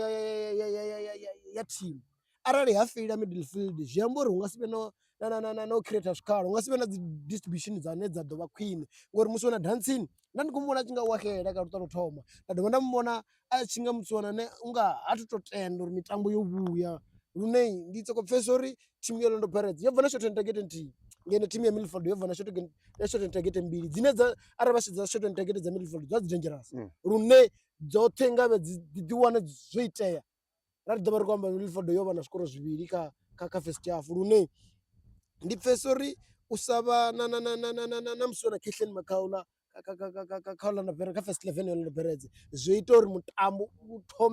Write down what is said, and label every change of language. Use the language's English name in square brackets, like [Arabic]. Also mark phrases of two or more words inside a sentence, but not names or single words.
[Venda] ya team arali ha feila midfield zwi amba uri hu nga si vhe no creator zwikhala hu nga si vhe na dzi distribution dzane dza ḓo vha khwine ngori musi wana dancing nda ndi khou muvhona a tshi nga waxela kha luṱa lwo thoma nda dovha nda muvhona a tshi nga muthu wana ne unga ha tu to tenda uri mitambo yo vhuya lune ndi soko pfesesa uri thimu ya Orlando Pirates yo bva na [English] shot and target [Venda] nthihi ngeno thimu ya Milford yo bva na [English] shot and target [Venda] mbili dzine dza arali vha sedza [English] shot and target [Venda] dza Milford dza dzi dangerous lune dzoṱhe nga vhe dzi wana zwo itea ra ri ḓo vha ri khou amba Milford yo vha na zwikoro zwivhili kha [English] first half [Venda] lune ndi pfesesa uri u sa vha na musi wana Kahleni Makaula kha Orlando Pirates kha first 11 ya Orlando Pirates zwo ita uri mutambo u thome